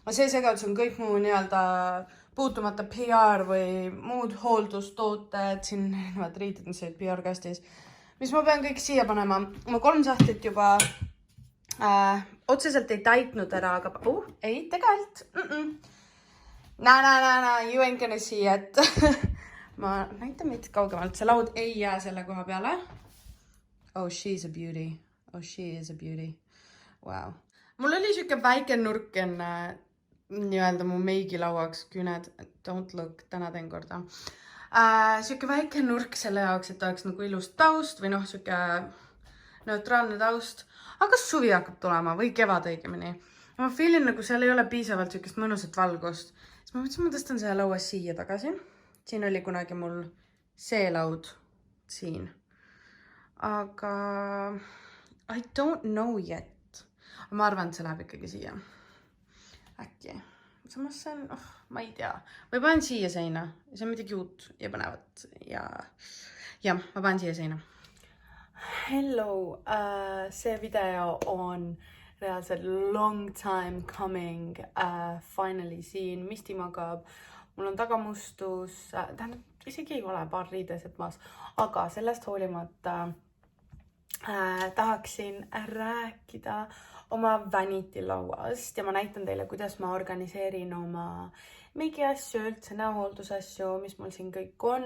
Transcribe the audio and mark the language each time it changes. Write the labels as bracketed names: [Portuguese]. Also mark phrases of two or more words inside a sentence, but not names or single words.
[Estonian] see segadus on kõik muu nii-öelda puutumata PR või muud hooldustooted, siin need riided, mis olid PR-kastis, mis ma pean kõik siia panema. Ma 3 sahtlit juba otseselt ei täitnud ära, aga ei, tegelikult. [English] You ain't gonna see it. [Estonian] Ma näitan mitte kaugemalt. See laud ei jää selle koha peale. [English] Oh, she's a beauty. Oh, she is a beauty. Wow. [Estonian] Mul oli siuke väike nurk enne nii-öelda mu meigilauaks, küüned, [English] don't look, [Estonian] täna teen korda. Siuke väike nurk selle jaoks, et oleks nagu ilus taust või siuke neutraalne taust. Aga suvi hakkab tulema või kevad õigemini. Ma feelin nagu seal ei ole piisavalt siukest mõnusat valgust. Siis ma mõtlesin, ma tõstan selle laua siia tagasi. Siin oli kunagi mul see laud siin. [English] Aga I don't know yet. [Estonian] Ma arvan, et see läheb ikkagi siia. Äkki. Samas see on, ma ei tea. Või panen siia seina. See on midagi uut ja põnevat. Ja ma panen siia seina. Hello. See video on reaalselt [English] long time coming. [Estonian] Finally siin. Misti magab. Mul on tagamustus. Tähendab, isegi ei ole paar riideset maas. Aga sellest hoolimata tahaksin rääkida oma vanity lauast ja ma näitan teile, kuidas ma organiseerin oma meigiasju, üldse näohooldusasju, mis mul siin kõik on.